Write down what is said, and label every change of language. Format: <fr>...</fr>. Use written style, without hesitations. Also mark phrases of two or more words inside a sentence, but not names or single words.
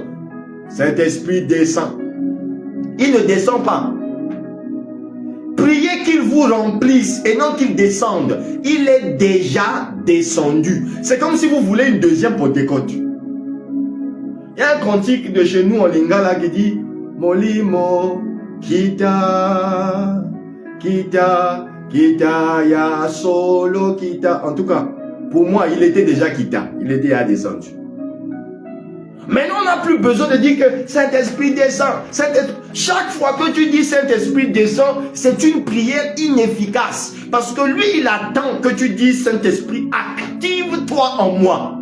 <fr>Saint-Esprit descend. Il ne descend pas. Priez qu'il vous remplisse et non qu'il descende. Il est déjà descendu. C'est comme si vous voulez une deuxième Pentecôte. Il y a un cantique de chez nous en lingala qui dit</fr> <ln>Molimo, Kita, Kita. Kita ya solo kita.</ln> <fr>En tout cas, pour moi, il était déjà kita. Il était déjà descendu. Maintenant, on n'a plus besoin de dire que Saint-Esprit descend. Chaque fois que tu dis Saint-Esprit descend, c'est une prière inefficace. Parce que lui, il attend que tu dises Saint-Esprit, active-toi en moi.</fr>